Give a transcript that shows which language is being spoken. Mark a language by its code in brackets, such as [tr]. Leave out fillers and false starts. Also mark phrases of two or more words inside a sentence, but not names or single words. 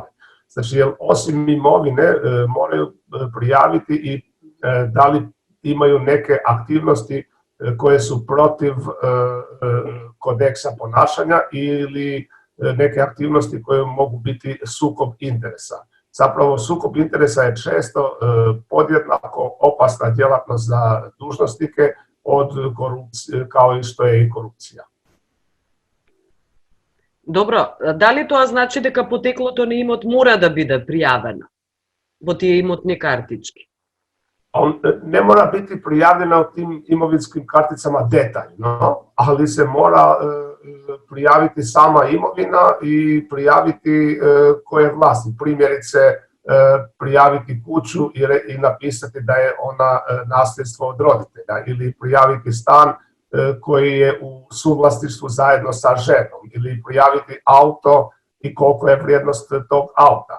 [hr] Znači, osim imovine moraju prijaviti i da li imaju neke aktivnosti koje su protiv kodeksa ponašanja ili neke aktivnosti koje mogu biti sukob interesa. Zapravo, sukob interesa je često podjednako opasna djelatnost za dužnosnike od korupcije, kao i što je i korupcija. [mk] Добро, дали тоа значи дека потеклото на имот мора да биде пријавено во тие имотни картички? [hr] On ne mora biti prijavljena u tim imovinskim karticama detaljno, ali se mora prijaviti sama imovina i prijaviti ko je vlasnik. Primjerice, prijaviti kuću i napisati da je ona nasljedstvo od roditelja ili prijaviti stan koji je u suvlasništvu zajedno sa ženom ili prijaviti auto i koliko je vrijednost tog auta.